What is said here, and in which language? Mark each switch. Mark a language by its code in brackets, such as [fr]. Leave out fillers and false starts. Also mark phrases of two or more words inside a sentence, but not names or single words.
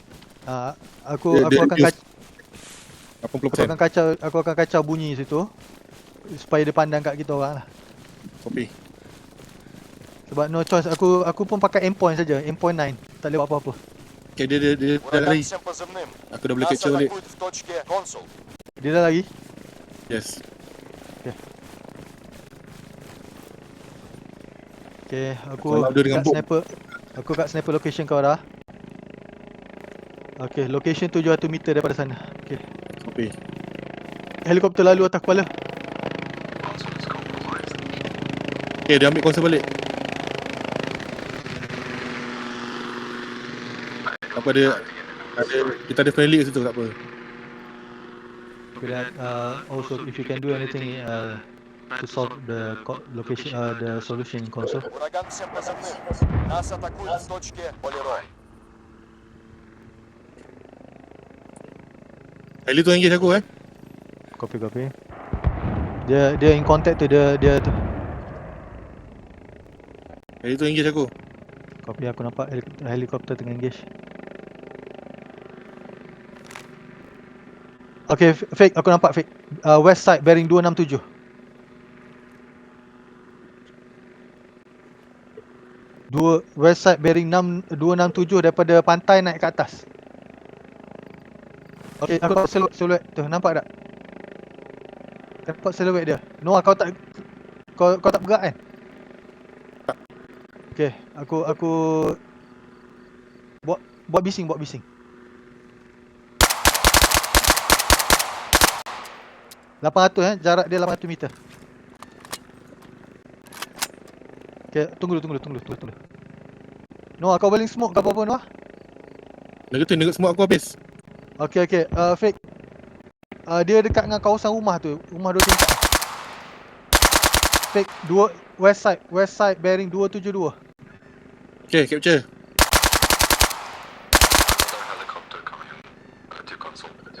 [ms] Aku Dia akan kacau. 80%. Aku akan kacau bunyi situ supaya dia pandang kat kita orang lah. Copy. Sebab [en] no choice, [ms] aku pun pakai [en] aim point [ms] saja, [en] aim point [ms] 9. Tak boleh buat apa-apa. Okay, dia dah lari. [ru] Всем позывным. [ms] Aku dah boleh [ru] Нас [ms] capture balik. [ru] атакуют в точке консул. [ms] Dia dah lari. Yes. Okay, aku Kalau dia dengan bom. kat [en] sniper location [ms] kau dah. Okay, location 700 meter daripada sana. Okay. Copy. Helikopter lalu atas kepala. [en] Console is compromised. [ms] Okay, dia ambil konsol balik. Apa ada kita ada friendly kat situ, tak apa. [en] Okay, that, also if you can do anything to solve the location, the solution in console. [ru] Ураган всем позывным. Нас атакуют в точке Полирой. [ms] Heli tu engage aku Copy. Dia [en] in contact [ms] tu, dia tu. Heli tu engage aku. Copy, aku nampak helikopter tengah engage. Okay, Fake, aku nampak Fake. [en] West side bearing 267. West side bearing 267 [ms] daripada pantai naik ke atas. Okay, aku nampak siluet tu, nampak tak? Nampak siluet dia. Noah, kau tak bergerak kan? Okay, aku buat bising. 800 jarak dia 800 meter. Okay, tunggu dulu. Noah, kau boleh smoke ke apa-apa Noah? Negatif semua aku habis. Okay, Fake. Dia dekat dengan kawasan rumah tu, rumah 2 tingkat. Fake, [en] west side bearing 272. Okay, capture. Another helicopter coming in. To console.